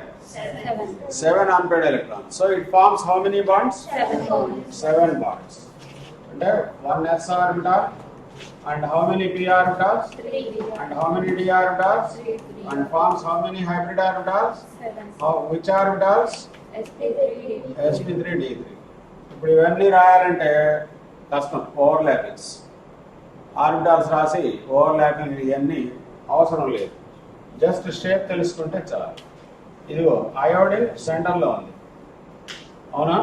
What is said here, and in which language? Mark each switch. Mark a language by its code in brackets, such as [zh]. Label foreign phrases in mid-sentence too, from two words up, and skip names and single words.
[en] 7. 7 unpaired electrons. So it forms how many bonds? 7 bonds. 7 bonds. And one s orbital and how many p orbitals? 3. And how many d orbitals? 3. And forms how many hybrid orbitals? 7. Which orbitals? Sp3d. Sp3d3. [te] ఇప్పుడు ఇవన్నీ రాయాలంటే కష్టం, ఓవర్లాపింగ్స్. ఆర్బిటాల్స్ రాసి ఓవర్లాపింగ్ ఇవన్నీ అవసరం లేదు, [en] just shape [te] తెలుసుకుంటే చాలు. ఇదిగో అయోడిన్ సెంటర్లో ఉంది, అవునా?